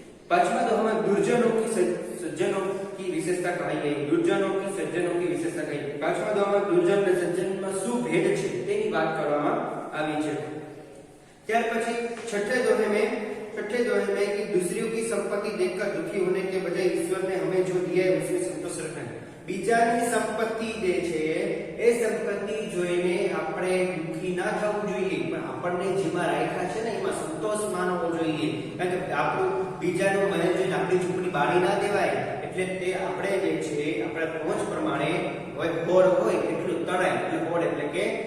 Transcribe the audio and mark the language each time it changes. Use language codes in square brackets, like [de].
[hi] पांचवा दोहा में दुर्जनों की सज्जनों की विशेषता कही गई। दुर्जनों की सज्जनों की विशेषता कही। पांचवा दोहा में दुर्जन [gu] અને સજ્જન માં શું ભેદ છે તેની વાત કરવામાં આવી છે। [hi] ત્યાર પછી छठे दोहे में कि दूसरों की संपत्ति देखकर दुखी होने के बजाय ईश्वर ने हमें जो दिया है उसमें संतोष रखना है। [gu] બીજાની સંપત્તિ જે છે એ સંપત્તિ જોઈને આપણે દુખી ના થવું જોઈએ, પણ આપણને જેમાં રાખ્યા છે ને એમાં સંતોષ માનવો જોઈએ। કારણ કે આપણું બીજાનો મહેલ જોઈને આપણી ઝૂંપડી બાળી ના દેવાય। એટલે તે આપણે જે છે આપણા પહોંચ પ્રમાણે હોય બોર હોય એટલું તળાય, એટલે બોર એટલે કે